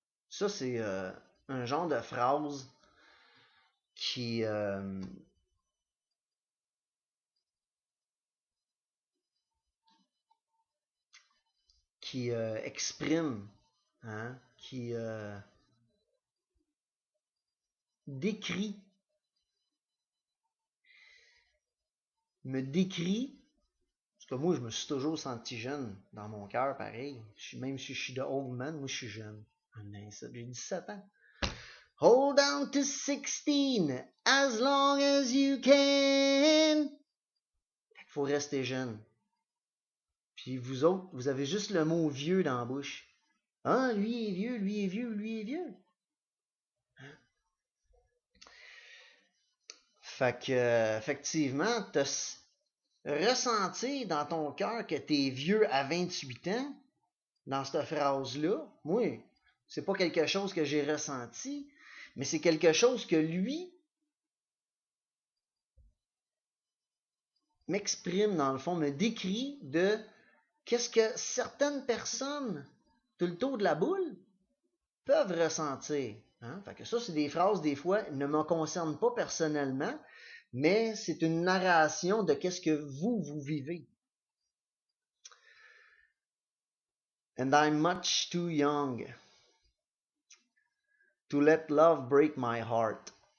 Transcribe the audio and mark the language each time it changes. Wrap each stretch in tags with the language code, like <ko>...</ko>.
<fr>Ça, c'est un genre de phrase qui exprime, hein, qui décrit, me décrit, parce que moi, je me suis toujours senti jeune dans mon cœur, pareil. Même si je suis de old man, moi, je suis jeune. J'ai 17 ans.</fr> <en>Hold on to 16 as long as you can.</en> <fr>Faut rester jeune. Puis vous autres, vous avez juste le mot vieux dans la bouche. Ah, lui est vieux, lui est vieux, lui est vieux. Fait que, effectivement, t'as ressenti dans ton cœur que t'es vieux à 28 ans, dans cette phrase-là. Moi, c'est pas quelque chose que j'ai ressenti, mais c'est quelque chose que lui m'exprime, dans le fond, me décrit de qu'est-ce que certaines personnes, tout le tour de la boule, peuvent ressentir. Hein? Fait que ça, c'est des phrases, des fois, ne me concernent pas personnellement, mais c'est une narration de qu'est-ce que vous vivez.</fr> <en>And I'm much too young to let love break my heart.</en>